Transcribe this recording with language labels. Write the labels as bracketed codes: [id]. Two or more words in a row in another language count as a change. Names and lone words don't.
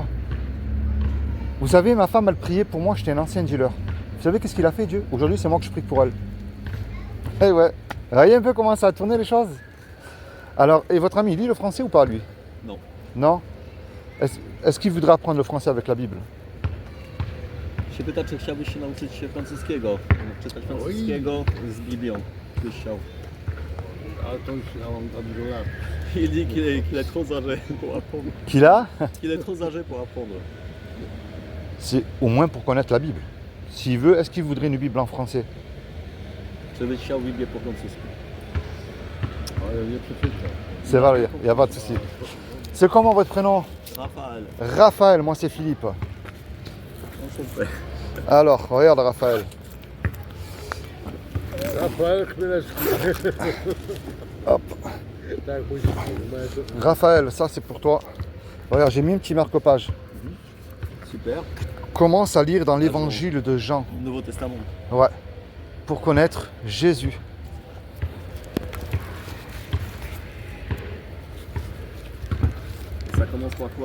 [fr] Vous savez, ma femme, elle priait pour moi, j'étais un ancien dealer. Vous savez qu'est-ce qu'il a fait, Dieu? Aujourd'hui, c'est moi que je prie pour elle. Eh ouais, voyez un peu comment ça a tourné les choses? Alors, et votre ami, il lit le français ou pas, lui? Non. Non? Est-ce qu'il voudrait apprendre le français avec la Bible? [pl] Się pyta, czy chciałbyś się nauczyć się francuskiego, czytać francuskiego z Biblią. Byś chciał. Ale to już ja mam tam dużo lat. [fr] Il dit qu'il est trop âgé pour apprendre. Qu'il a? Qu'il est trop âgé pour apprendre. C'est au moins pour connaître la Bible. S'il veut, est-ce qu'il voudrait une Bible en français? [pl] Czy byś chciał Biblię po francusku? Ale nie przeczytam. [fr] C'est vrai, il n'y a pas de souci. C'est comment votre prénom? Raphaël, Raphaël, moi c'est Philippe. enchanté. Alors, regarde Raphaël. Rafael Chmielewski. Hop. [pl] Tak, musi. [fr] Raphaël, ça c'est pour toi. Regarde, j'ai mis un petit marque-page. Super. Commence à lire dans l'évangile de Jean. Nouveau Testament. Ouais. Pour connaître Jésus. Ça commence par quoi?